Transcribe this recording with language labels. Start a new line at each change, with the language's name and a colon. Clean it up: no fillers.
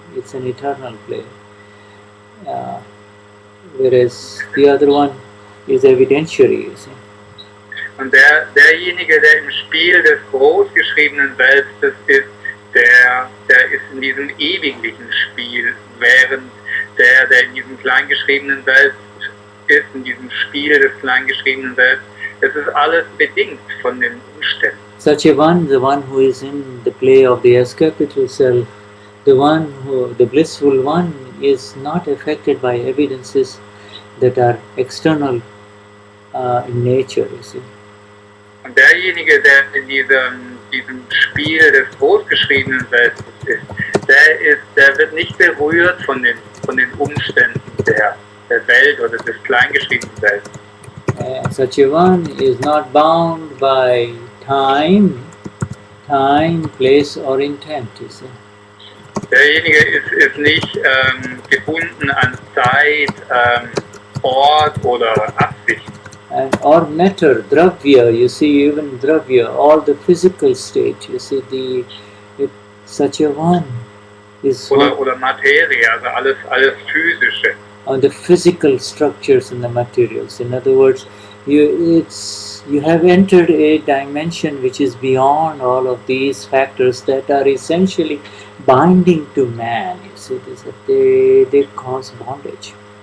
English: It's an eternal play. Whereas the other one is evidentiary, you see.
German: Und derjenige, der im Spiel des großgeschriebenen Selbstes ist, der ist in diesem ewiglichen Spiel, während der in diesem kleingeschriebenen Selbst ist, in diesem Spiel des kleingeschriebenen Selbst. Es ist alles bedingt von den Umständen.
English: Such a one, the one who is in the play of the S capital self, the blissful one is not affected by evidences that are external in nature, you see.
German: Und derjenige, der in diesem Spiel des großgeschriebenen Selbstes ist, der wird nicht berührt von den Umständen der Welt oder des kleingeschriebenen Selbstes.
English: Such a one is not bound by time, place or intent, you see.
German: Derjenige ist nicht gebunden an Zeit, Ort oder Absicht.
English: And or matter, dravya, you see, even dravya, all the physical state, you see, such a one is
German: oder Materie, also alles Physische.
English: On the physical structures and the materials. In other words, you have entered a dimension which is beyond all of these factors that are essentially binding to man. You see, they cause bondage.